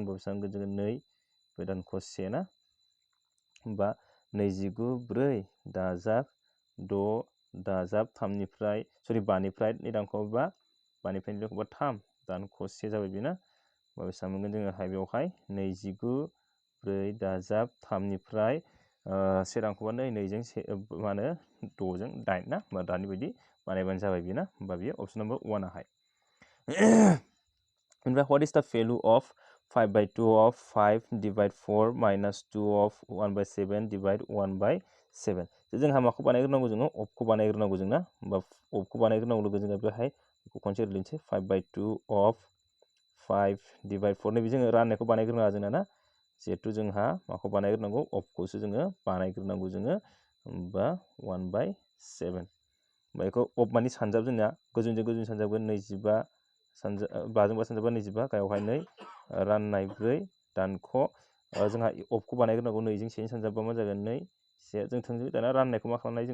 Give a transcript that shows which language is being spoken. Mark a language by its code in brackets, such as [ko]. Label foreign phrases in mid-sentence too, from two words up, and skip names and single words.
[brx] रानबा बेसेबां मोनगोन जोङो 2 बे दानख' 1 ना होमबा 29 4 दाजाब 6 दाजाब 3 निफ्राय सरि 5 निफ्राय 2 दानख'बा 5 निफ्राय 2 दानख'बा 3 दानख' 1 जाबाय बेना होमबा बेसेबां मोनगोन जोङोहाय बेवहाय 29 4 दाजाब 3 निफ्राय 1 दानख'बा 2 जों मा होनो 6 जों 8 ना होमबा दानि बायदि बानायबानो जाबाय बेना होमबा बेयो [en] option number [brx] 1 आहाय ओमफ्राय [en] what is the value of 5/2 of 5 divide 4 minus 2 of 1/7 divide 1/7 [brx] जोंहा माखौ बानायग्रोनांगौ जोङो अफखौ बानायग्रोनांगौ जोंना होमबा अफखौ बानायग्रोनांगौ लोगो जोङो बेहाय बेखौ खनसे लिरनोसै [en] 5/2 of 5 divide 4 [brx] नैबे जोङो राननायखौ बानायग्रोनाङा जोंना ना जिहेथु जोंहा माखौ बानायग्रोनांगौ अफखौसो जोङो बानायग्रोनांगौ जोङो होमबा 1/7 बेखौ अफ मानि सानजाब जोंना गोजौजों गोजौ सानजाबगोन 25 5 जों सानजाबा 25 गाहायावहाय 2 राननाय 4 दानख' जोंहा अफखौ बानायग्रोनांगौ 2 जों 1 सानजाबबा मा जागोन 2 1 जों थोंजोङै दाना राननायखौ मा खालामनो हायो